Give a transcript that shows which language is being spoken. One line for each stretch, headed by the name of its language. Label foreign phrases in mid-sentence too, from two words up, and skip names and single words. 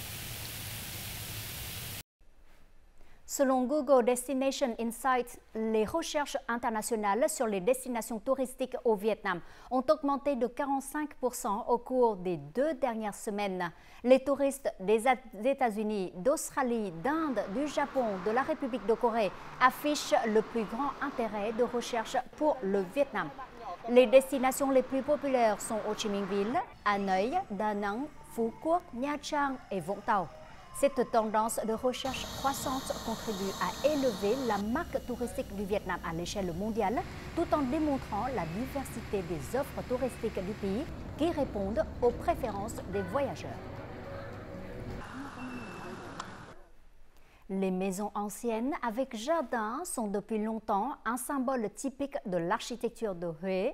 French: Selon Google Destination Insights, les recherches internationales sur les destinations touristiques au Vietnam ont augmenté de 45% au cours des 2 dernières semaines. Les touristes des États-Unis, d'Australie, d'Inde, du Japon, de la République de Corée affichent le plus grand intérêt de recherche pour le Vietnam. Les destinations les plus populaires sont Ho Chi Minh Ville, Hanoï, Da Nang, Phu Quoc, Nha Trang et Vũng Tàu. Cette tendance de recherche croissante contribue à élever la marque touristique du Vietnam à l'échelle mondiale, tout en démontrant la diversité des offres touristiques du pays qui répondent aux préférences des voyageurs. Les maisons anciennes avec jardin sont depuis longtemps un symbole typique de l'architecture de Huế.